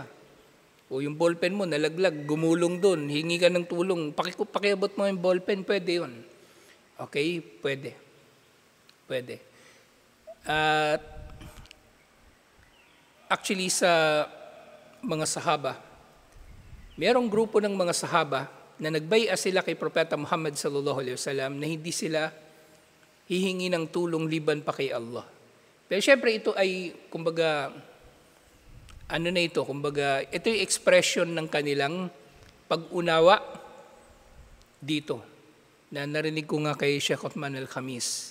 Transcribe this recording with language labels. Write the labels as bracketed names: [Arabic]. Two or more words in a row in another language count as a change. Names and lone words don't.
[Filipino] O yung ballpen mo, nalaglag, gumulong doon, hingi ka ng tulong, pakiabot mo yung ballpen, pwede yun. Okay? Pwede. Pwede. At actually sa mga sahaba, mayroong grupo ng mga sahaba na nagbaya sila kay Propeta Muhammad [Arabic] صلى الله عليه وسلم [Filipino] na hindi sila hihingi ng tulong liban pa kay Allah. Pero syempre ito ay, kumbaga, ito yung expression ng kanilang pag-unawa dito. Na narinig ko nga kay Sheikh Uthman Al-Khamis.